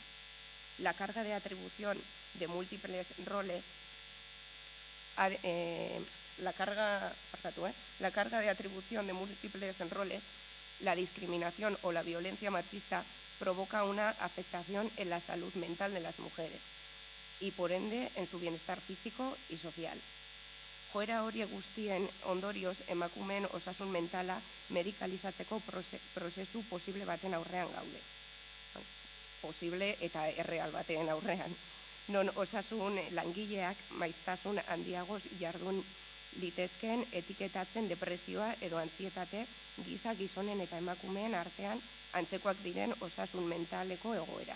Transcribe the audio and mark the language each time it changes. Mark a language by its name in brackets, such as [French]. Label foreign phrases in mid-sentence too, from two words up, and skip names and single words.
[Spanish] La carga de atribución de múltiples roles la discriminación o la violencia machista provoca una afectación en la salud mental de las mujeres y, por ende, en su bienestar físico y social. [Basque] Joera horiek guztien ondorioz emakumeen osasun mentala medikalizatzeko prozesu posible baten aurrean gaude. Posible eta erreal baten aurrean. Non osasun langileak maiztasun handiagoz jardun litezkeen etiketatzen depresioa edo antsietate giza gizonen eta emakumeen artean antzekoak diren osasun mentaleko egoerak.